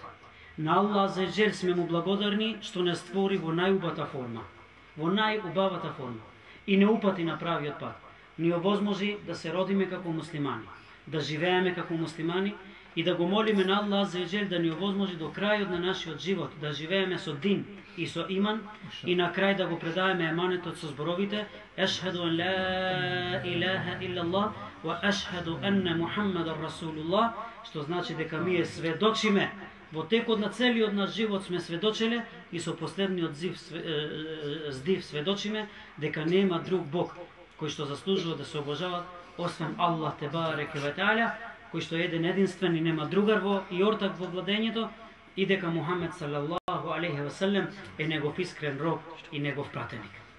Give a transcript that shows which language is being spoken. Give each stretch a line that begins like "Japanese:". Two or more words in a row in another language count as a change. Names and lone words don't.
Macedonian: На Аллах
Arabic: عز وجل
Macedonian: сме му благодарни што не створи во најубавата форма, во најубавата форма и не упати на правиот пат. Ни овозможи да се родиме како муслимани, да живееме како муслимани и да го молиме на Аллах
Arabic: عز وجل
Macedonian: да ни овозможи до крајот на нашиот живот да живееме со дин и со иман и на крај да го предадеме еманетот со зборовите
Arabic: أشهد أن لا إله إلا الله وأشهد أن محمدا رسول الله,
Macedonian: што значи дека ние сведочиме во текот на целиот наш живот сме сведочеле и со последниот здив сведочиме дека нема друг Бог кој што заслужува да се обожават освен Аллах
Arabic: تبارك وتعالى,
Macedonian: кој што е еден единствен и нема другар во и ортак во владењето, и дека Мухамед
Arabic: صلى الله عليه وسلم
Macedonian: е негов искрен роб и негов пратеник.